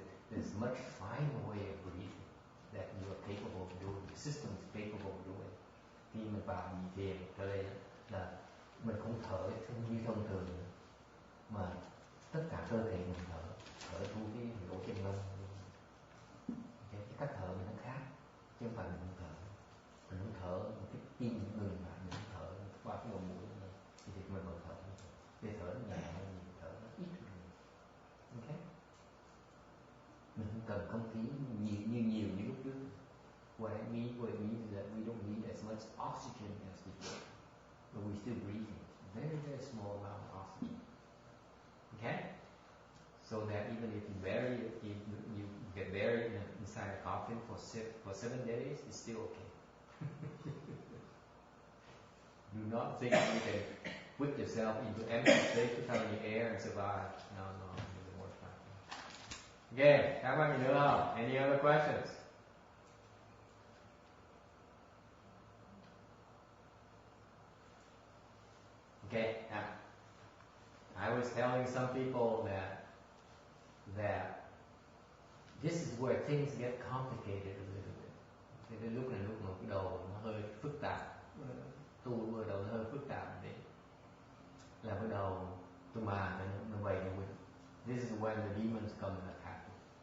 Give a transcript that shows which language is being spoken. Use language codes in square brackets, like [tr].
[en] There's much finer way of breathing that you are capable of doing. The system is capable of doing. [vi] Khi mình vào nhị thiền trở lên là mình không thở như thông thường nữa, mà tất cả cơ thể mình thở thu cái lỗ chân lông. Cái cách thở mình nó khác, chứ không phải mình không thở. Mình không thở một cái tim ngừng lại, mình không thở qua cái lỗ mũi này, thì mình vẫn thở. Để thở nó nhẹ hơn, thở nó ít hơn. Ok? Mình không cần không khí nhiều như lúc trước. [en] What it means is that we don't need as much oxygen as before, but we're still breathing. Very, very small amount of oxygen. Okay? So that even if you get buried inside a coffin for 7 days, it's still okay. Do not think you can put yourself into empty space without any air and survive. No, it doesn't work like that. Okay, how about you know? Any other questions? Okay, now I was telling some people that this is where things get complicated a little bit. [vi] Thì đến lúc mà cái đầu nó hơi phức tạp, tu bắt đầu nó hơi phức tạp thì là bắt đầu tôi mà nó vậy nó quên. [en] This is when the demons come and attack you.